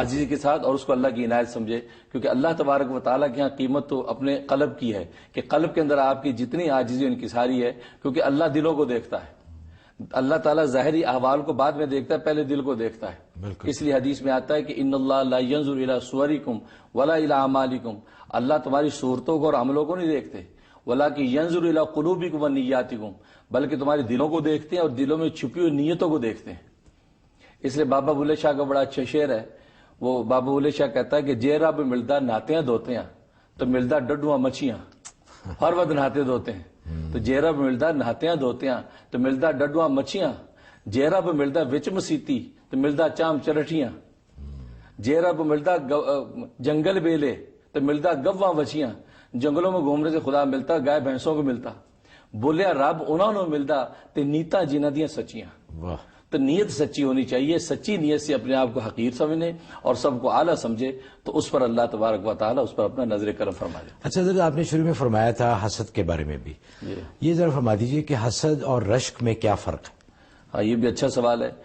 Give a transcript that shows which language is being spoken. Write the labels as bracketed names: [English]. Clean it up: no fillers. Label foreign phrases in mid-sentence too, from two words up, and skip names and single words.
[Urdu] عاجزی کے ساتھ، اور اس کو اللہ کی عنایت سمجھے، کیونکہ [Arabic] اللہ تبارک و تعالیٰ [Urdu] کے یہاں قیمت تو اپنے قلب کی ہے کہ قلب کے اندر آپ کی جتنی عاجزی و انکساری ہے، کیونکہ اللہ دلوں کو دیکھتا ہے، اللہ تعالیٰ ظاہری احوال کو بعد میں دیکھتا ہے، پہلے دل کو دیکھتا ہے۔ اس لیے حدیث میں آتا ہے کہ [Arabic] ان اللہ لا ينظر الى صورکم ولا الى اعمالکم، [Urdu] اللہ تمہاری صورتوں کو اور عملوں کو نہیں دیکھتے، [Arabic] ولکن ينظر الى قلوبکم ونیاتکم، [Urdu] بلکہ تمہارے دلوں کو دیکھتے ہیں اور دلوں میں چھپی ہوئی نیتوں کو دیکھتے ہیں۔ اس لیے بابا بلے شاہ کا بڑا اچھا شعر ہے، وہ بابا بلے شاہ کہتا ہے کہ [Punjabi] جے رب ملدا نہاتیاں دھوتیاں تو ملدا ڈڈواں مچھیاں، [Urdu] ہر وقت نہاتے دھوتے ہیں، [Punjabi] تو جے رب ملدا نہاتیاں دھوتیاں تو ملدا ڈڈواں مچھیاں، جے رب ملدا وچ مسیتی تو ملدا چام چرٹیاں، جے رب ملدا جنگل بیلے تو ملدا گواں وچیاں، [Urdu] جنگلوں میں گھومنے سے خدا ملتا، گائے بھینسوں کو ملتا، [Punjabi] بولیا رب انہوں نے ملدا تے نیتا جنہ دیاں سچیاں۔ [Urdu] تو نیت سچی ہونی چاہیے. سچی نیت سے اپنے آپ کو حقیر سمجھنے اور سب کو اعلیٰ سمجھے تو اس پر [Arabic] اللہ تبارک و تعالیٰ [Urdu] اس پر اپنا نظر کرم فرما دے. اچھا حضرت، آپ نے شروع میں فرمایا تھا حسد کے بارے میں بھی، یہ ذرا فرما دیجئے کہ حسد اور رشک میں کیا فرق ہے؟ ہاں، یہ بھی اچھا سوال ہے.